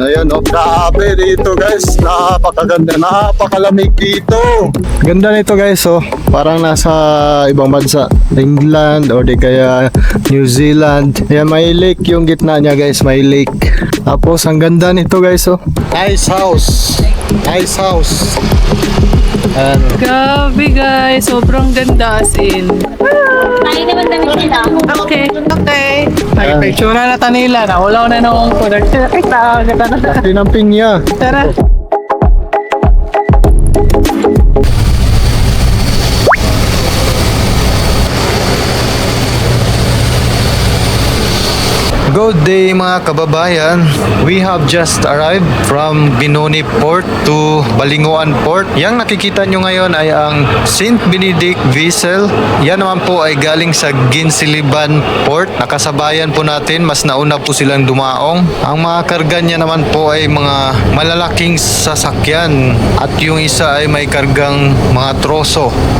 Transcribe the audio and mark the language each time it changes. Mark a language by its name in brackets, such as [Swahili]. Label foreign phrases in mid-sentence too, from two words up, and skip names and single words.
[Filipino] Ayan o, grabe dito guys, napakaganda, napakalamig dito. Ganda nito guys, oh, parang nasa ibang bansa, England or di kaya New Zealand. Ayan, may lake yung gitna niya guys, may lake. Tapos ang ganda nito guys, [English] oh, nice house, nice house. [Filipino] Ayan. Grabe guys, sobrang ganda [English] as in. [Filipino] Tayo naman damit nila. Okay. Nag-picture na nila na wala na nung product. Kita, ganda na. Tinamping niya. Tara. [English] Good day [Filipino] mga kababayan. [English] We have just arrived from Binoni Port to Balinguan Port. [Filipino] Yang nakikita nyo ngayon ay ang St. Benedict vessel. Yan naman po ay galing sa Ginsiliban Port. Nakasabayan po natin, mas nauna po silang dumaong. Ang mga karga niya naman po ay mga malalaking sasakyan at yung isa ay may kargang mga troso.